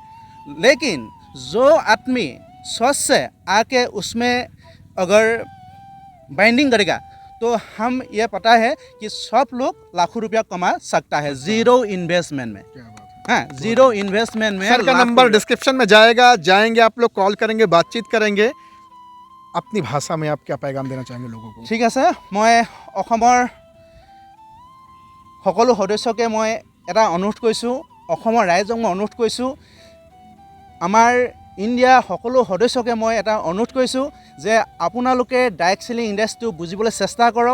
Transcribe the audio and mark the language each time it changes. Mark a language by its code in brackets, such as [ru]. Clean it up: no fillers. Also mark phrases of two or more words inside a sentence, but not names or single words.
[hi] लेकिन जो आदमी सोच से आके उसमें अगर बाइंडिंग करेगा तो हम ये पता है कि सब लोग लाखों रुपया कमा सकता है [en] zero investment [hi] में। हाँ [en] zero investment [hi] में। सर का नंबर डिस्क्रिप्शन में जाएंगे आप लोग कॉल करेंगे बातचीत करेंगे। अपनी भाषा में आप क्या पैगाम देना चाहेंगे लोगों को? [as] ঠিক আছে মই অসমৰ সকলো সদস্যকে মই এটা অনুৰোধ কৰিছোঁ অসমৰ ৰাইজক মই অনুৰোধ কৰিছোঁ আমাৰ ইণ্ডিয়া সকলো সদস্যকে মই এটা অনুৰোধ কৰিছোঁ যে আপোনালোকে [en] direct selling [as] ইণ্ডাষ্ট্ৰীটো বুজিবলৈ চেষ্টা কৰক।